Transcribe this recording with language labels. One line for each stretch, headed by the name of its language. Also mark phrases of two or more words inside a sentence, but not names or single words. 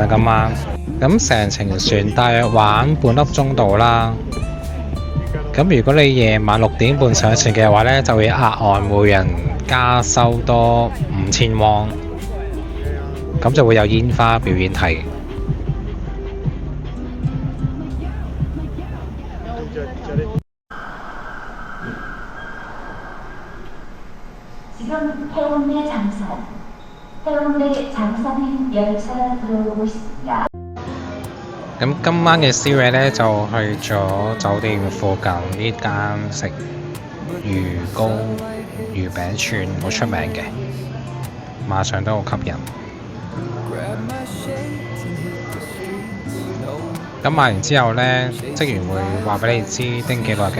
Cantonese: 今晚咁成程船大約玩半粒鐘度啦。咁如果你夜晚6點半上船嘅話呢，就會額外每人加收多5000汪，咁就會有煙花表演睇。
Korean: 지금 해운대 장산행 열차 들어오고 있습니다.
Cantonese: 咁今晚嘅宵夜呢，就去咗酒店附近呢間食魚糕、魚餅串，好出名嘅，馬上都好吸引。咁買完之後呢，職員會話俾你知叮幾耐嘅。